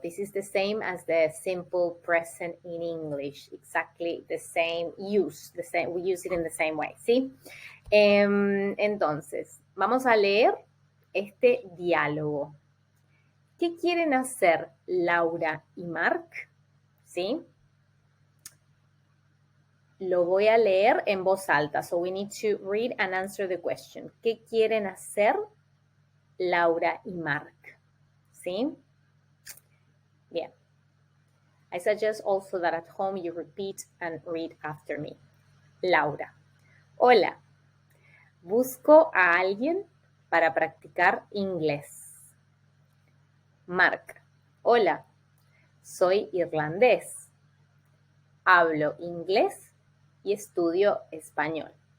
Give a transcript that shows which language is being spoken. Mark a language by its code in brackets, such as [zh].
[en] This is the same as the simple present in English. Exactly the same use. We use it in the same way, ¿sí? [es] Entonces, vamos a leer este diálogo. ¿Qué quieren hacer Laura y Mark? ¿Sí? Lo voy a leer en voz alta. [en] So we need to read and answer the question. [es] ¿Qué quieren hacer Laura y Mark? ¿Sí? Bien. [en] I suggest also that at home you repeat and read after me. [es] Laura. Hola. Busco a alguien para practicar inglés. Mark. Hola. Soy irlandés. Hablo inglés y estudio español.